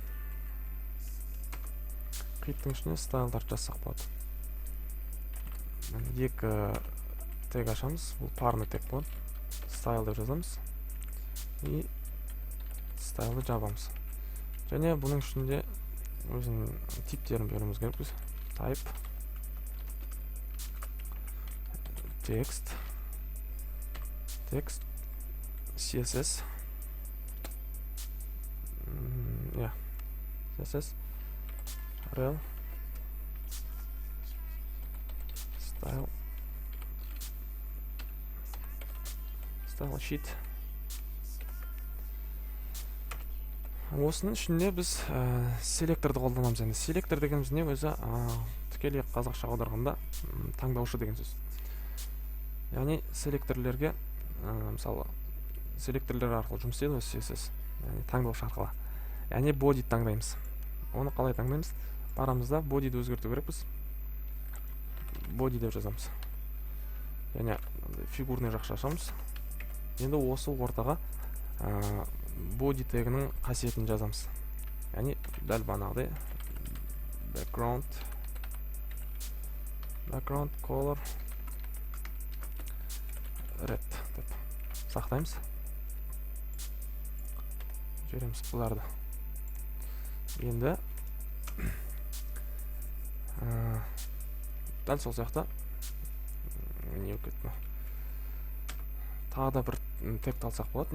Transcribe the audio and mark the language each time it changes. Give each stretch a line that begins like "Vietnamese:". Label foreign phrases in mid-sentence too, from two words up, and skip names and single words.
Kazakh: Хиттің ішіне стайлдарды жазсақ болады. Екі тег ашамыз. Бұл парный тег болады. Стайл деп жазамыз. И стайлды жабамыз. Және бұның ішінде өзінің типтерін беруіміз керекпіз.
English: Type, text, CSS, CSS, rel, style sheet.
Kazakh: Осының ішінде біз селекторды қолданамыз. Енді селектор дегеніміз не өзі тікелей қазақша аударғанда таңдаушы деген сөз. Яғни селекторлерге мысалы селекторлер арқылы жұмыс істейді осы CSS, яғни таңдаушы арқылы. Яғни body таңдаймыз. Оны қалай таңдаймыз? Барамыз да body'ді өзгерту керекпіз. Body деп жазамыз. Яғни фигурный жақша ашамыз. Енді осы ортаға body тегінің қасиетін жазамыз. Яғни дәл бағанағыдай
English: background color red
Kazakh: деп сақтаймыз. Жібереміз бұларды. Енді дәл сол сияқты не өкетті. Тағы да бір текті алсақ болады.